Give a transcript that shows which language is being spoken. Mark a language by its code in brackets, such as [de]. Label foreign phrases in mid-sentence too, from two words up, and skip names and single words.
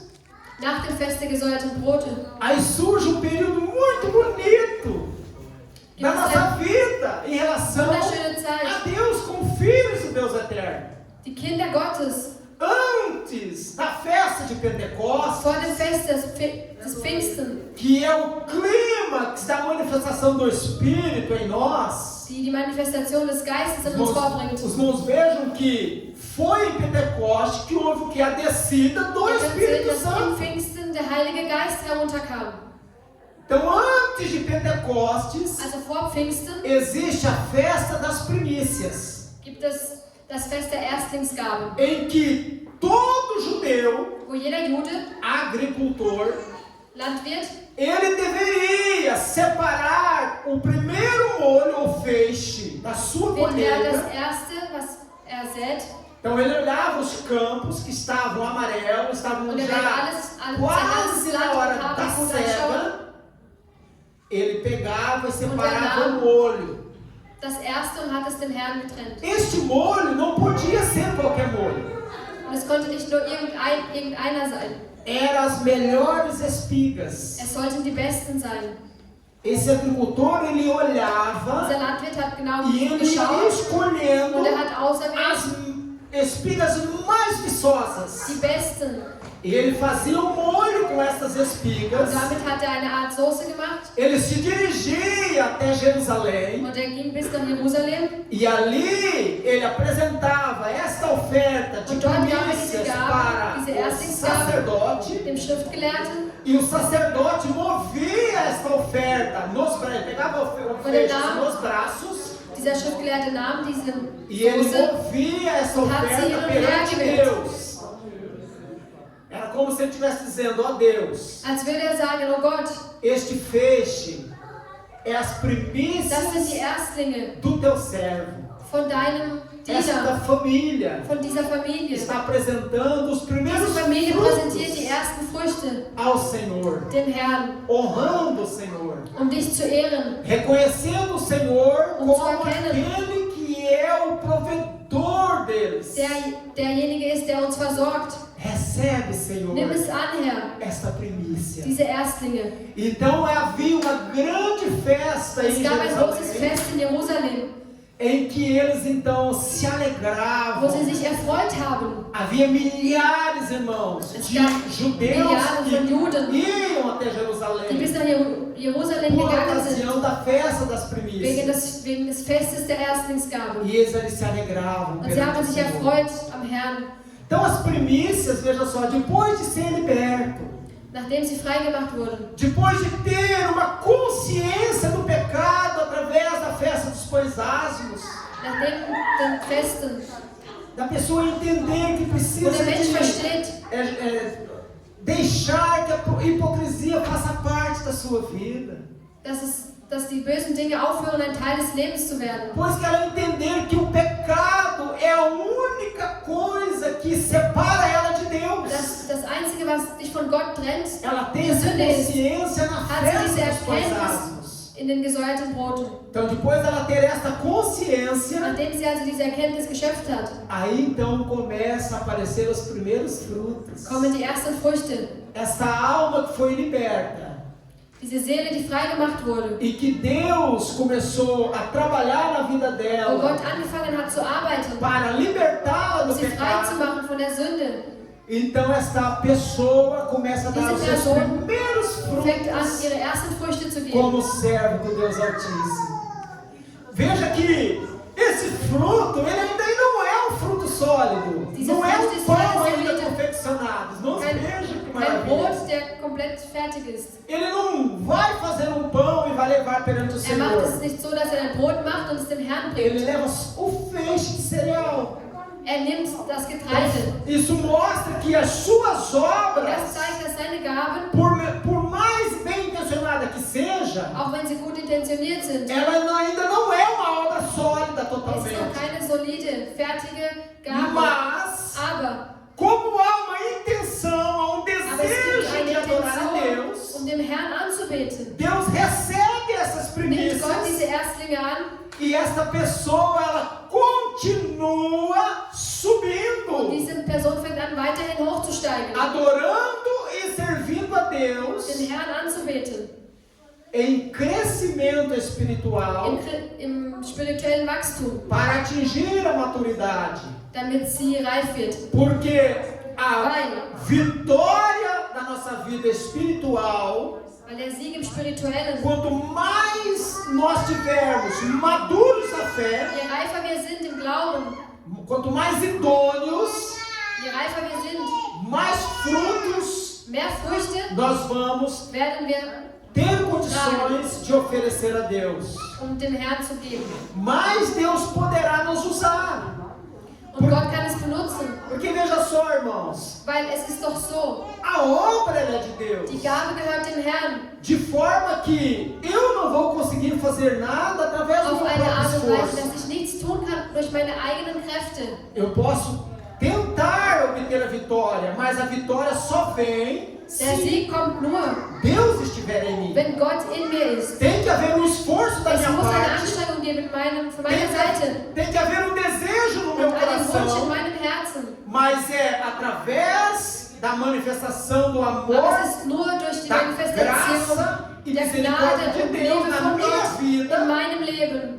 [de] Nach dem Fest der gesäuerten Brote [pt] aí surge um período muito bonito da nossa vida em relação [de] wunderschöne Zeit. [pt] a Deus como filhos do Deus eterno. [de] Die Kinder Gottes [pt] Antes da festa de Pentecostes, [de] vor dem Fest des Pfingsten, [pt] que é o clímax da manifestação do Espírito em nós, [de] die Manifestation des Geistes in uns vorbringt. [pt] os irmãos vejam que foi em Pentecostes que houve o que? A descida do [de] Wir können sehen, [pt] Espírito [de] dass im [pt] Santo. [de] Pfingsten der Heilige Geist herunterkam. [pt] Então, antes de Pentecostes, [de] Also vor Pfingsten [pt] existe a festa das primícias, [de] gibt es das Fest der Erstlingsgaben, [pt] em que todo judeu, [de] wo jeder Jude, [pt] agricultor, [de] Landwirt, [pt] ele deveria separar o primeiro molho ou feixe da sua [de] wird er das [pt] colheita. [de] Erste, was er sät, [pt] Então ele olhava os campos que estavam amarelos, estavam [de] und er wird [pt] já [de] alles [pt] quase na hora [de] Land [pt] da [de] gut anschauen. [pt] cega. Ele pegava e [de] Und [pt] separava [de] er [pt] o molho. [de] Das Erste und hat es dem Herrn getrennt. [pt] Este molho não podia ser qualquer molho. [de] Und es konnte nicht nur irgendeiner sein. [pt] Eram as melhores espigas. [de] Es sollten die Besten sein. [pt] Esse agricultor, ele olhava [de] Dieser Landwirt hat genau [pt] e ele ia [de] geschaut [pt] escolhendo [de] und er hat auserwählt [pt] as espigas mais viçosas. [de] die Besten. [pt] E ele fazia um molho com essas [de] Und [pt] espigas. [de] damit hat er eine Art Soße gemacht [pt] Ele se dirigia até Jerusalém. [de] und er ging bis nach Jerusalem. [pt] E ali ele apresentava esta oferta de [de] Und dort gab er [pt] primícias [de] diese Gaben, [pt] para [de] diese [pt] o [de] Erstlingsgaben, [pt] sacerdote. [de] dem Schriftgelehrten. [pt] E o sacerdote movia esta oferta nos braços, ele pegava o feixe nos braços [de] Dieser Schriftgelehrte nahm diese [pt] e ele [de] Soße, [pt] movia essa [de] Hat sie [pt] oferta [de] ihren [pt] perante [de] Wert gewählt. [pt] Deus. Era como se ele estivesse dizendo: ó Deus, [de] als würde er sagen, oh Gott, [pt] este feixe é as [de] Das sind [pt] primícias [de] die Erstlinge [pt] do teu servo. [de] von deinem [pt] Esta [de] Diener, [pt] família [de] von dieser Familie. [pt] está apresentando os primeiros [de] Diese Familie präsentiert die [pt] frutos [de] ersten Früchte [pt] ao Senhor, [de] dem Herrn, [pt] honrando o Senhor, [de] dich zu ehren. [pt] reconhecendo o Senhor [de] Um [pt] como [de] zu erkennen. [pt] aquele que é o provedor deles. [de] Derjenige ist, der uns versorgt. [pt] Recebe, Senhor, [de] Nimm es an, Herr, [pt] esta primícia. [de] diese Erstlinge. [pt] Então havia uma grande festa [de] Es [pt] em [de] gab ein großes [pt] Jerusalém, [de] Fest in Jerusalem, [pt] em que eles então se [de] wo [pt] alegravam. [de] sie sich erfreut haben. [pt] Havia milhares, irmãos, [de] Es [pt] de [de] gab [pt] judeus [de] Milliarden von Juden, [pt] que iam até [de] die bis [pt] Jerusalém [de] nach Jerusalem [pt] por [de] gegangen sind, [pt] ocasião da festa das primícias. [de] wegen des Festes der Erstlingsgabe. [pt] E eles se alegravam. [de] Und sie [pt] perante [de] haben [pt] o [de] sich [pt] Senhor. [de] erfreut am Herrn, [pt] Então as primícias, veja só, depois de ser liberto, [de] nachdem sie freigemacht wurden. [pt] depois de ter uma consciência do pecado através da festa dos pães asmos, [de] Nach den Festen, [pt] da pessoa entender que [de] wo [pt] precisa [de] der Mensch [pt] de [de] versteht, [pt] deixar que a hipocrisia faça parte da sua vida. [de] dass die bösen Dinge aufhören, ein Teil des Lebens zu werden. [pt] Pois que ela entender que o pecado é a única coisa que separa ela de Deus. [de] Das Einzige, was dich von Gott trennt, [pt] Ela tem [de] die [pt] essa [de] Sünde ist, [pt] consciência na [de] hat sie diese [pt] festa dos pães [de] Erkenntnis [pt] asmos. [de] in den gesäuerten Broten. [pt] Então, depois dela ter essa consciência, [de] Nachdem sie also diese Erkenntnis geschöpft hat, [pt] aí então começa a aparecer os primeiros frutos. [de] kommen die ersten Früchte. [pt] Essa alma que foi liberta [de] Diese Seele, die freigemacht wurde, [pt] e que Deus começou a trabalhar na vida [de] wo [pt] dela [de] Gott angefangen hat zu arbeiten, [pt] para libertá-la [de] um [pt] do [de] sie frei zu [pt] pecado. [de] machen von der Sünde, [pt] Então esta pessoa começa a dar os seus primeiros [de] fängt an, [pt] frutos [de] ihre ersten Früchte zu geben. [pt] como servo do Deus Altíssimo. Veja que esse fruto, ele ainda não é um fruto sólido. Não é um pão ainda confeccionado. Não veja que [de] Kein [pt] maravilha. [de] Brot, der komplett fertig ist. [pt] Ele não vai fazer um pão e vai levar perante o [de] Er macht es [pt] Senhor. [de] nicht so, dass er ein Brot macht und es dem Herrn [pt] Ele [de] bringt. [pt] leva o feixe de cereal. [de] Er nimmt das Getreide. [pt] Isso mostra que as suas [de] Das [pt] obras, [de] zeigt, dass seine Gaben, [pt] por mais bem intencionada que seja, [de] auch wenn sie gut intentioniert sind, [pt] ela ainda não é uma obra sólida [de] ist noch [pt] totalmente. [de] keine solide, fertige Gabe. [pt] Mas, [de] Aber [pt] como há uma intenção, há um [de] es gibt [pt] desejo [de] eine [pt] de adorar a [de] Intention, [pt] Deus, [de] um dem Herrn anzubeten. [pt] Deus recebe essas [de] Nimmt Gott diese [pt] primícias [de] Erstlinge an [pt] e essa pessoa, ela continua [de] und [pt] subindo, [de] diese Person fängt an, weiterhin hochzusteigen, [pt] adorando e servindo a Deus [de] den Herrn anzubeten. [pt] em crescimento espiritual [de] Im spirituellen Wachstum, [pt] para atingir a maturidade. [de] damit sie reif wird. [pt] Porque a [de] Weil [pt] vitória da nossa vida espiritual, [de] der Sieg im Spirituellen, [pt] quanto mais nós tivermos maduros na fé, [de] je reifer wir sind im Glauben, [pt] quanto mais idôneos, [de] je reifer wir sind, [pt] mais frutos [de] mehr Früchte [pt] nós vamos [de] werden wir, [pt] ter condições de oferecer a Deus. [de] dem Herrn zu geben. [pt] Mais Deus poderá nos usar. [de] Und Gott kann es benutzen, [pt] Porque veja só, irmãos, [de] weil es ist doch so, [pt] a obra ela é de Deus. [de] die Gabe gehört dem Herrn. [pt] De forma que eu não vou conseguir fazer nada através do [de] Auf [pt] meu [de] eine Art [pt] próprio [de] und Weise, [pt] esforço. [de] dass ich nichts tun kann durch meine eigenen Kräfte. [pt] Eu posso tentar obter a vitória, mas a vitória só vem [de] Der [pt] se [de] Sieg kommt nur, [pt] Deus estiver em mim. [de] wenn Gott in mir ist. [pt] Tem que haver um esforço da [de] Es [pt] minha [de] muss eine [pt] parte. [de] Anstrengung geben von meiner Seite [pt] Tem que haver um desejo no meu [de] und einen Wunsch in [pt] coração, [de] meinem Herzen. [pt] mas é através da manifestação do [de] Aber [pt] amor, [de] es ist nur durch die [pt] da [de] Manifestation [pt] graça e [de] der [pt] misericórdia [de] Gnade [pt] de [de] und [pt] Deus [de] Liebe [pt] na [de] von [pt] minha [de] Gott in [pt] vida, [de] meinem Leben,